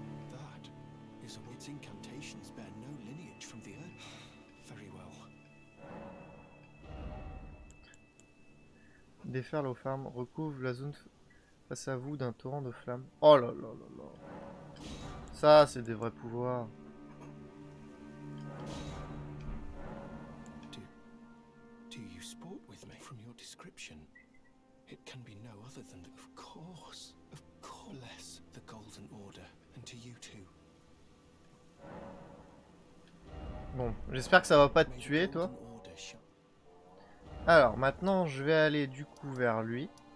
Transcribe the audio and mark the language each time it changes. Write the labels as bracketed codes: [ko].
[en] That is a its incantations bear no lineage from the earth. Very well. [fr] Défaire l'eau ferme, recouvre la zone face à vous d'un torrent de flammes. Oh là là là là. Ça, c'est des vrais pouvoirs. [en] Do you sport with me? From your description, it can be no other than the... Of course. Bless the Golden Order, and to you too. [fr] Bon, j'espère que ça va pas te tuer, toi. Alors, maintenant, je vais aller du coup vers lui.